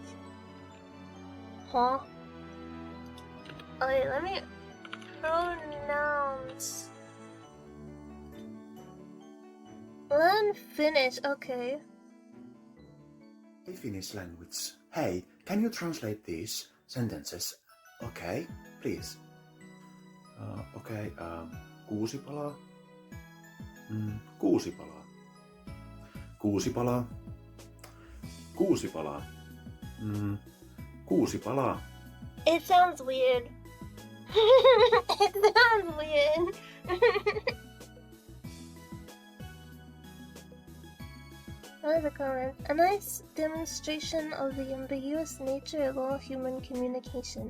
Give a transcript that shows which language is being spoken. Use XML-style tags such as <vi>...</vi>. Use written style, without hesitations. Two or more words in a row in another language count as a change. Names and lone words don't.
<en>Huh? Okay, let me pronounce. Learn Finnish, okay. Hey, Finnish language. Hey, can you translate these sentences? Okay, please.</en> <fi>Okay, kuusi palaa. Kuusi palaa. Kuusi palaa. Kuusi palaa. Kuusi palaa.</fi> <en>It sounds weird. It sounds weird. Another comment. A nice demonstration of the ambiguous nature of all human communication.</en>